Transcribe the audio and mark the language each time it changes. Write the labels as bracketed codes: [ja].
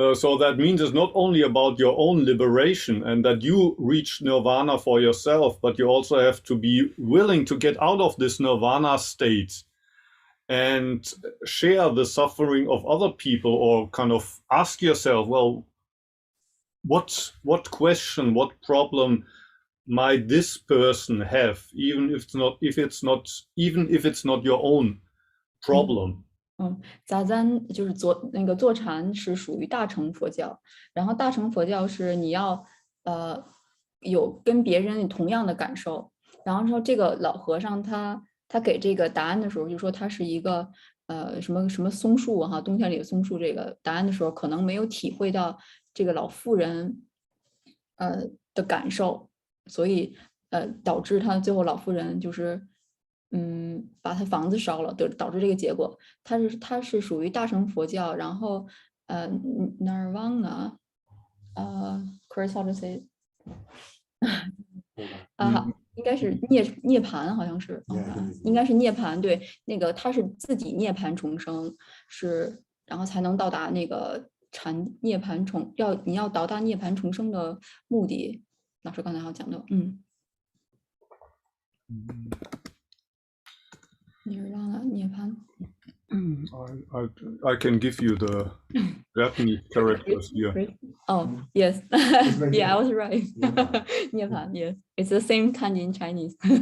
[en] So that means it's not only about your own liberation and that you reach nirvana for yourself, but you also have to be willing to get out of this nirvana state and share the suffering of other people, or kind of ask yourself, well, what question, what problem might this person have, even if it's not your own problem. [zh] Zazen 就是坐禅是属于大乘佛教，然后大乘佛教是你要有跟别人同样的感受，然后说这个老和尚他给这个答案的时候就说他是一个什么松树哈，冬天里的松树，这个答案的时候可能没有体会到这个老妇人的感受，所以导致他最后老妇人就是把他房子烧了，导致这个结果。它是属于大乘佛教，然后nirvana，Chris [en] how to say it？ [zh] 应该是涅槃，好像是，应该是涅槃。对，那个他是自己涅槃重生，然后才能到达那个涅槃你要到达涅槃重生的目的。老师刚才好讲的，nirvana涅槃。 [en] I can give you the Japanese characters here. Oh, yes. Yeah, I was right. 涅槃 yes. It's the same kanji in Chinese.